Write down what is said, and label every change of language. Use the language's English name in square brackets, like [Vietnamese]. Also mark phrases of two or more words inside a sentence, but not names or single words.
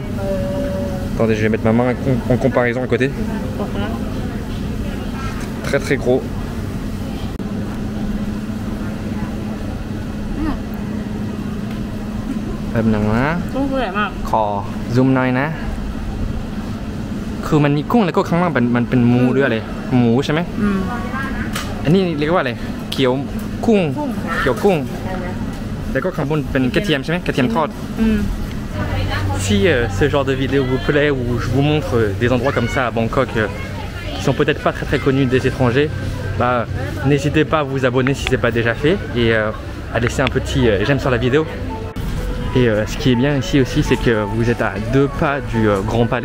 [French] Attendez, je vais mettre ma main en comparaison à côté. Très gros. [Thai] Khò zoom หน่อยนะคือมันมีกุ้งแล้วก็ข้างล่างมันเป็นหมูด้วยอะไรหมูใช่ไหมอันนี้เรียกว่าอะไร เขียวกุ้งเขียวกุ้งแล้วก็ข้างบนเป็นกระเทียมใช่ไหมกระเทียมทอด [French] Si ce genre de vidéo vous plaît où je vous montre des endroits comme ça à Bangkok qui sont peut-être pas très connus des étrangers, bah n'hésitez pas à vous abonner si c'est pas déjà fait et à laisser un petit j'aime sur la vidéo. Et ce qui est bien ici aussi, c'est que vous êtes à 2 pas du Grand Palais.